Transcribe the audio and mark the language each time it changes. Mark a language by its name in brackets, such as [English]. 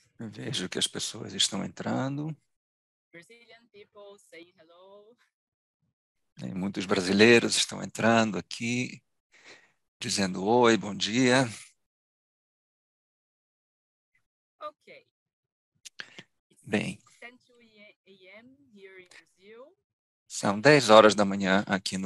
[Portuguese] Eu vejo que as pessoas estão entrando. [English] Brazilian people saying hello. [Portuguese] E muitos brasileiros estão entrando aqui, dizendo oi, bom dia. Okay. Bem, [English] 10 a.m. here in Brazil. [Portuguese] são 10 horas da manhã aqui no